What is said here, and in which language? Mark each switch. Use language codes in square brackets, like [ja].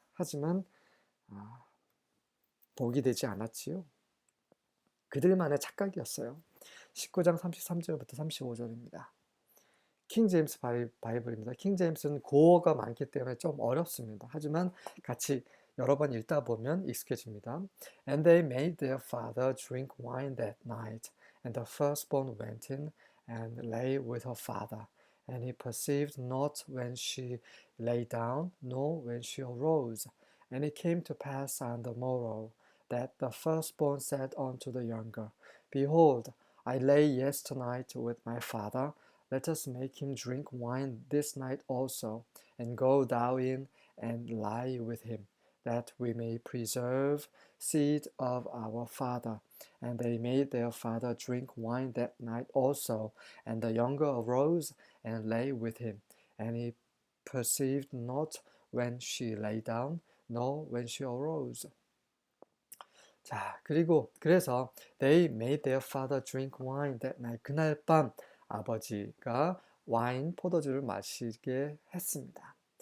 [ko] 하지만 복이 되지 않았지요. 그들만의 착각이었어요. 19장 33절부터 35절입니다. 킹 제임스 바이블입니다. 킹 제임스는 고어가 많기 때문에 좀 어렵습니다. 하지만 같이 여러 번 읽다 보면 익숙해집니다. [en] And they made their father drink wine that night, and the firstborn went in and lay with her father. And he perceived not when she lay down, nor when she arose. And it came to pass on the morrow that the firstborn said unto the younger, Behold, I lay yesternight with my father. Let us make him drink wine this night also, and go thou in and lie with him, that we may preserve seed of our father. And they made their father drink wine that night also. And the younger arose and lay with him. And he perceived not when she lay down, nor when she arose. [ko] 자, 그래서 [en] they made their father drink wine that night. [ko] 그날 밤 아버지가 와인, 포도주를 마시게 했습니다.